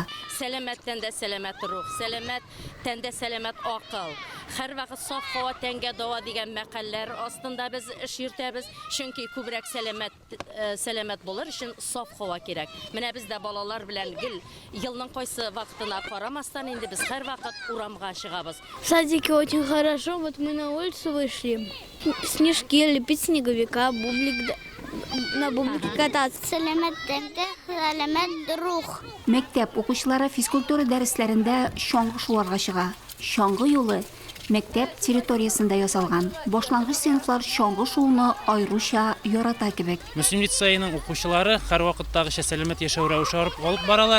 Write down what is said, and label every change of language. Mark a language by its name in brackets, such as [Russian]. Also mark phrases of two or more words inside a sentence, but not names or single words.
[Tatar] Сәламәттән дә сәламәт рух, сәламәттән дә сәламәт акыл. Һәрвакыт саф һава тәнгә дава дигән мәкалләр астында без эш йөртәбез. Чөнки күбрәк сәламәт булыр өчен саф һава кирәк. Менә без дә балалар белән гел елның кайсы вакытына карамастан инде без һәрвакыт урамга чыгабыз. [Russian] В садике очень хорошо, вот мы на улицу вышли. Снежки лепить, снеговика, на бублике кататься. [Tatar] Сәламәттән дә сәламәт рух. Мәктәп укучылары физкультура дәресләрендә шаңгы шуарга чыга. Шаңгы юлы мәктәп территориясендә ясалган. Башлангыч сыйныфлар шаңгы шууны айруча ярата кебек. Мөслим лицейның укучылары һәрвакыттагыча сәламәт яшәү рәвешен алып баралар.